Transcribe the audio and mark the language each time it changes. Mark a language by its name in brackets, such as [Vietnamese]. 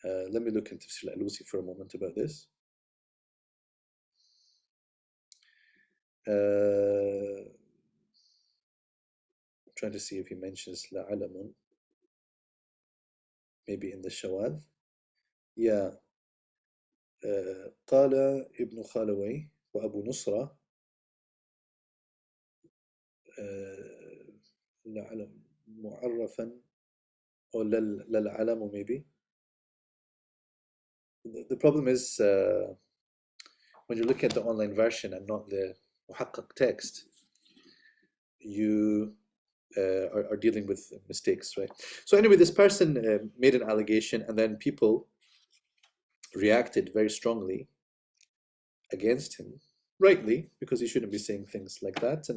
[English] Let me look into Tafsir al-Alusi for a moment about this. I'm trying to see if he mentions لَعَلَمٌ, maybe in the Shawad. Yeah. [Arabic] قال ابن خالوي وأبو نصرة لعلم معرفا [English] or [Arabic] للعلم [English] maybe. The problem is when you're looking at the online version and not the muhakkak text, you are dealing with mistakes, right? So anyway, this person made an allegation, and then people reacted very strongly against him, rightly, because he shouldn't be saying things like that.